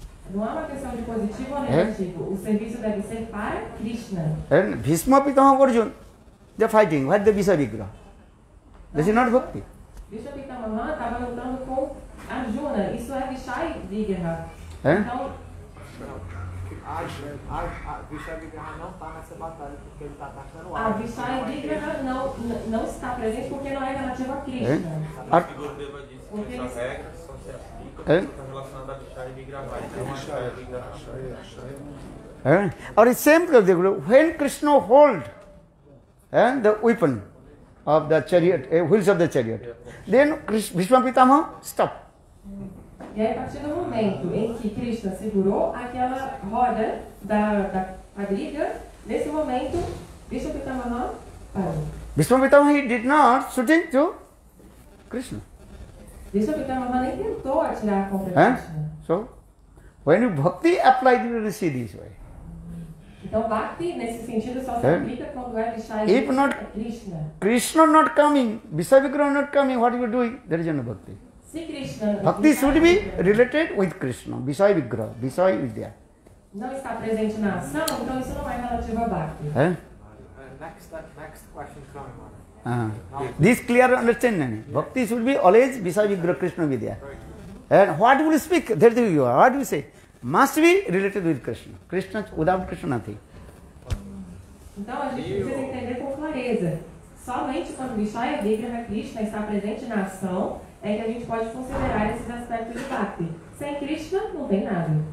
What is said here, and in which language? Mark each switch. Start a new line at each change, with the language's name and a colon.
Portuguese: Não é uma questão de positivo ou negativo. O serviço deve ser para Krishna.
English: And Bhishma Pitamaha Arjuna, they are fighting. What is the Visaya Vigraha? This is not Bhakti.
Portuguese: Bhishma Pitamaha estava lutando com Arjuna. Isso é Vishaya Vigraha. Então, Vishaya Vigraha não está nessa batalha porque ele está atacando a Vishaya Vigraha não está presente porque não é relativa a Krishna. A figura deva disso, que essas regras só se aplicam está relacionada a Vishaya Vigraha. Então, Vishaya Vigraha.
English: Or it's same, when Krishna hold the weapon of the chariot, wheels of the chariot, then Bhishma Pitamaha stop.
Portuguese: E aí, a partir do momento em que Krishna segurou aquela roda da quadriga, nesse momento, Bhishma Pitamaha parou.
English: Bhishma Pitamaha, he did not shooting to Krishna.
Portuguese: Bhishma Pitamaha nem tentou atirar contra Krishna.
English: So, when you bhakti applied, you will see this way.
Portuguese: Então, Bhakti, nesse sentido, só se aplica quando é Vishaya
English: If not Krishna. Krishna not coming, Visaya Vigraha not coming, what you are doing? There is no bhakti.
Portuguese: Se Krishna
English: Bhakti should be related with Krishna. Visaya Vigraha, Visaya is there.
Portuguese: não está presente na ação, então isso não é relativo a Bhakti.
English: Next question coming, Mother. This clear understanding. Bhakti should be always Visaya Vigraha, Krishna will be there. And what will speak? There you are. What do you say? Must be related with Krishna. Krishna, without Krishna, nothing.
Portuguese: Então a gente precisa entender com clareza. Somente quando Vishaya Vigraha Krishna está presente na ação é que a gente pode considerar esses aspectos de Bhakti. Sem Krishna, não tem nada.